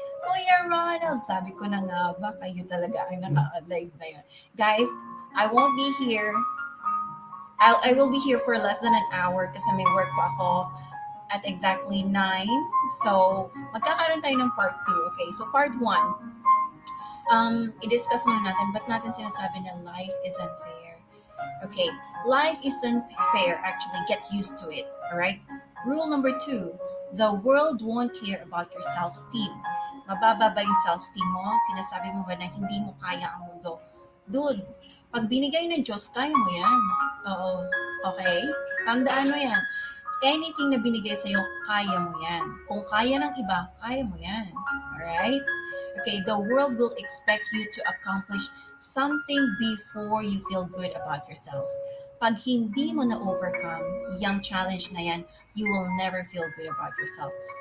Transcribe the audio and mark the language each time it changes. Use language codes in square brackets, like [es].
[tl] Kuya Ronald, sabi ko na nga ba, kayo talaga ang naka-live na yun. [en] Guys, I won't be here. I will be here for less than an hour [tl] kasi may work pa ako at exactly 9. So, magkakaroon tayo ng part 2. Okay, so part 1. I-discuss muna natin, ba't natin sinasabi na [en] life is unfair? Okay, life is unfair. Actually, get used to it. Alright? Rule number 2, the world won't care about your self-esteem. [tl] Mababa ba yung self-esteem mo? Sinasabi mo ba na hindi mo kaya ang mundo? Dude, pag binigay ng Diyos, kaya mo yan. Oo. Okay? Tandaan mo yan. Anything na binigay sa'yo, kaya mo yan. Kung kaya ng iba, kaya mo yan. [en] Alright? Okay, the world will expect you to accomplish something before you feel good about yourself. [tl] Pag hindi mo na-overcome yung challenge na yan, [en] you will never feel good about yourself.